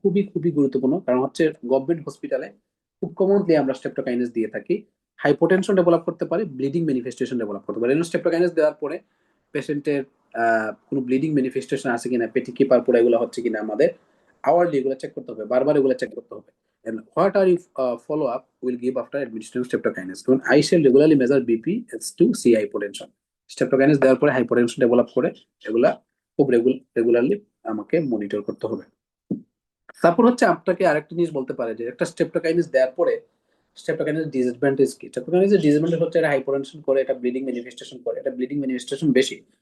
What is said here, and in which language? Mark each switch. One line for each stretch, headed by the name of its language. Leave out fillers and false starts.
Bangla: খুবই খুবই গুরুত্বপূর্ণ, কারণ হচ্ছে গভর্নমেন্ট হসপিটালে খুব কমনলি আমরা স্ট্রেপ্টোকাইনেস দিয়ে থাকি। হাইপোটেনশন ডেভেলপ করতে পারে, ব্লিডিং ম্যানিফেস্টেশন ডেভেলপ করতে পারে। স্ট্রেপ্টোকাইনেস দেওয়ার পরে পেশেন্টের কোনো ব্লিডিং ম্যানিফেস্টেশন আছে কিনা, পেটি কি পারপোরা এগুলো হচ্ছে কিনা, আমাদের আওয়ারলি এগুলো চেক করতে হবে, বারবার এগুলো চেক করতে হবে।
English: And what are you follow up will give after administering streptokinase? কারণ I shall regularly measure BP as to see hypotension.
Bangla: স্ট্রেপ্টোকাইনেস দেওয়ার পরে হাইপোটেনশন ডেভেলপ করে, এগুলা খুব রেগুলারলি আমাকে মনিটর করতে হবে। তারপর হচ্ছে আপনাকে আরেকটা জিনিস বলতে পারে যে একটা স্ট্রেপ্টোকাইনেস দেওয়ার পরে স্ট্রেপ্টোকাইনেস ডিসঅ্যাডভান্টেজ কি। স্ট্রেপ্টোকাইনেসের ডিসঅ্যাডভান্টেজ হচ্ছে এটা হাইপোটেনশন করে, এটা ব্লিডিং ম্যানিফেস্টেশন করে, এটা ব্লিডিং ম্যানিফেস্টেশন বেশি।